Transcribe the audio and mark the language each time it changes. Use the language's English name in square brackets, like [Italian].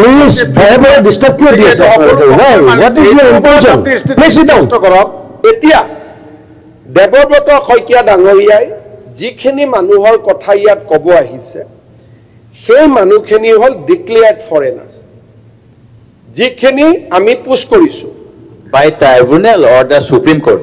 [Assamese] Please ভয়ভয় disturb কিয় দি আছে [English] what is your important please sit down [Assamese] কৰক এতিয়া দেৱব্ৰত শইকীয়া ডাঙৰীয়াই যিখিনি মানুহৰ কথা ইয়াত ক'ব আহিছে সেই মানুহখিনি হ'ল ডিক্লেয়াৰ্ড ফৰেনাৰ্ছ যিখিনি আমি পুছ কৰিছোঁ [English] by tribunal or the Supreme Court.